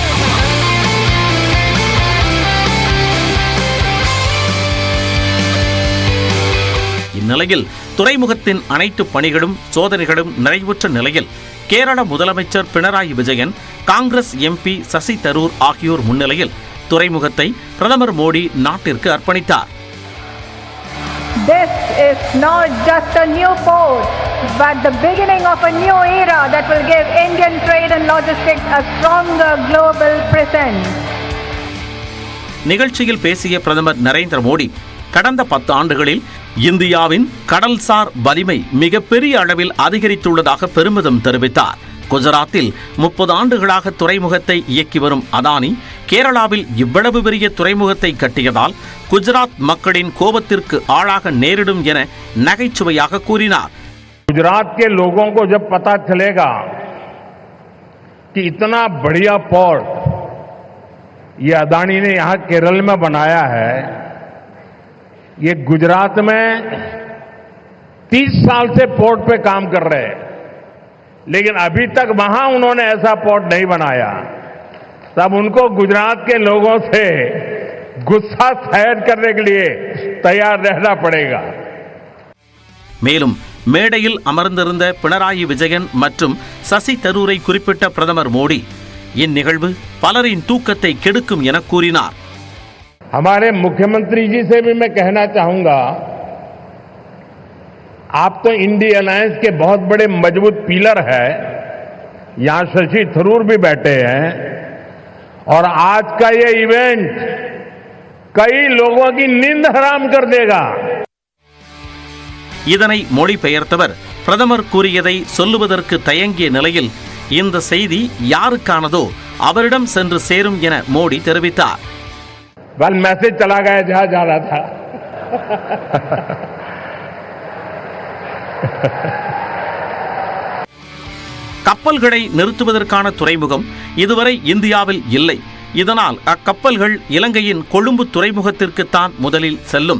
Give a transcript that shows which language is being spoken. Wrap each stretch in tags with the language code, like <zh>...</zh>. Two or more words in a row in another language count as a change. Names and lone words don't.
<ta>இந்நிலையில் துறைமுகத்தின் அனைத்து பணிகளும் சோதனைகளும் நிறைவுற்ற நிலையில் கேரள முதலமைச்சர் பினராயி விஜயன், காங்கிரஸ் எம்பி சசி தரூர் ஆகியோர் முன்னிலையில் துறைமுகத்தை பிரதமர் மோடி நாட்டிற்கு அர்ப்பணித்தார்.</ta> <en>This is not just a new port, but the beginning of a new era that will give Indian trade and logistics a stronger global presence.</en> <ta>நிகழ்ச்சியில் பேசிய பிரதமர் நரேந்திர மோடி, கடந்த 10 ஆண்டுகளில் இந்தியாவின் கடல்சார் வலிமை மிகப்பெரிய அளவில் அதிகரித்துள்ளதாக பெருமிதம் தெரிவித்தார். குஜராத்தில் 30 ஆண்டுகளாக துறைமுகத்தை இயக்கி வரும் அதானி கேரளாவில் இவ்வளவு பெரிய துறைமுகத்தை கட்டியதால் குஜராத் மக்களின் கோபத்திற்கு ஆளாக நேரிடும் என நகைச்சுவையாக கூறினார்.</ta> <hi>गुजरात के लोगों को जब पता चलेगा कि इतना बढ़िया पोर्ट ये अदानी ने यहां केरल में बनाया है, ये गुजरात में 30 साल से पोर्ट पे काम कर रहे हैं, लेकिन अभी तक वहां उन्होंने ऐसा पोर्ट नहीं बनाया, तब उनको गुजरात के लोगों से गुस्सा शायद करने के लिए तैयार रहना पड़ेगा.</hi> <ta>மேலும் மேடையில் அமர்ந்திருந்த பினராயி விஜயன் மற்றும் சசி தரூரை குறிப்பிட்ட பிரதமர் மோடி, இந்நிகழ்வு பலரின் தூக்கத்தை கெடுக்கும் என கூறினார்.</ta> <hi>हमारे मुख्यमंत्री जी से भी मैं कहना चाहूंगा, आप तो इंडिया अलायंस के बहुत बड़े मजबूत पिलर है, यहां शशि थरूर भी बैठे हैं, और आज का ये इवेंट कई लोगों की नींद हराम कर देगा.</hi> <ta>இதனை மொழிபெயர்த்தவர் பிரதமர் கூறியதை சொல்லுவதற்கு தயங்கிய நிலையில் இந்த செய்தி யாருக்கானதோ அவரிடம் சென்று சேரும் என மோடி தெரிவித்தார்.</ta> <hi>बल मैसेज चला गया जहां जा रहा था.</hi> <ta>கப்பல்களை நிறுத்துவதற்கான துறைமுகம் இதுவரை இந்தியாவில் இல்லை. இதனால் அக்கப்பல்கள் இலங்கையின் கொழும்பு துறைமுகத்திற்குத்தான் முதலில் செல்லும்.</ta>